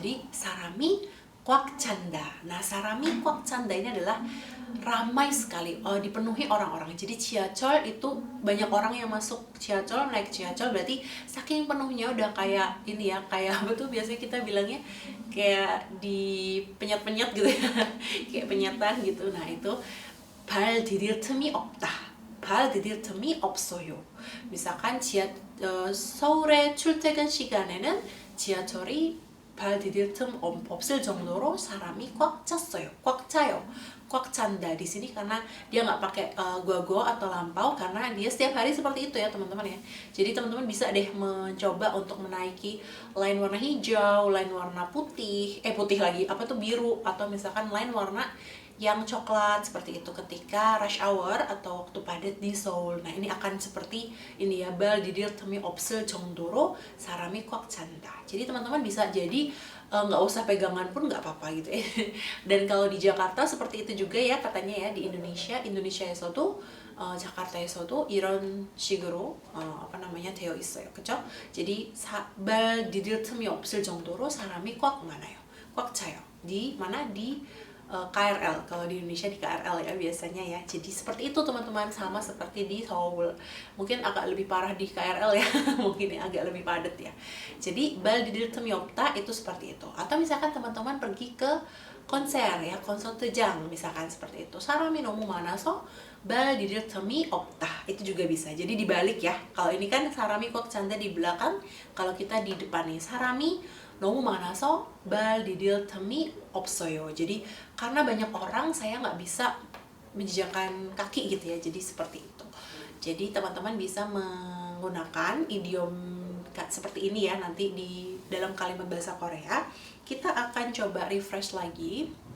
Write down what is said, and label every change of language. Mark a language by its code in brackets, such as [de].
[id] Jadi [ko] 사람이 꽉 찬다. [id] Nah, [ko] 사람이 꽉 찬다 [id] ini adalah ramai sekali, dipenuhi orang-orang. Jadi 지하철 itu banyak orang yang masuk 지하철, naik 지하철, berarti saking penuhnya udah kayak ini ya, kayak apa tuh biasanya kita bilangnya kayak di penyet-penyet gitu ya. Kayak penyetan gitu. Nah, itu [ko] 발 디딜 틈이 없다. 발 디딜 틈이 없어요. 미사간 서울의 출퇴근 시간에는 지하철이 발 디딜 틈 없을 정도로 사람이 꽉 찼어요. 꽉 차요. [id] 꽉 찬다 di sini karena dia nggak pakai go atau lampau, karena dia setiap hari seperti itu ya teman-teman ya. Jadi teman-teman bisa deh mencoba untuk menaiki line warna hijau, line warna putih lagi apa tuh biru, atau misalkan line warna yang coklat seperti itu ketika rush hour atau waktu padat di Seoul. Nah, ini akan seperti ini ya, [ko] 발 디딜 틈이 없을 정도로 사람이 꽉 찬다. [id] Jadi teman-teman bisa jadi nggak usah pegangan pun nggak apa-apa gitu ya. Dan kalau di Jakarta seperti itu juga ya katanya ya, di [ko] Indonesia에서도 자카르타에서도 이런 식으로 되어 있어요. 그렇죠? [id] jadi [ko] 발 디딜 틈이 없을 정도로 사람이 꽉 많아요. 꽉 차요. [id] Di mana? Di KRL. Kalau di Indonesia di KRL ya biasanya ya. Jadi seperti itu teman-teman, sama seperti di Seoul. Mungkin agak lebih parah di KRL ya. Mungkin ya, agak lebih padat ya. Jadi [ko] 발 디딜 틈이 없다 [id] itu seperti itu. Atau misalkan teman-teman pergi ke konser ya, konsert장 misalkan seperti itu. [ko] 사람이 너무 많아서 발 디딜 틈이 없다. [id] Itu juga bisa. Jadi dibalik ya. Kalau ini kan [ko] 사람이 꽉 찬다 [id] di belakang, kalau kita di depan nih [ko] 사람이 너무 많아서 발 디딜 틈이 없어요. [id] Jadi karena banyak orang saya nggak bisa menjejakkan kaki gitu ya. Jadi seperti itu. Jadi teman-teman bisa menggunakan idiom seperti ini ya nanti di dalam kalimat bahasa Korea. Kita akan coba refresh lagi.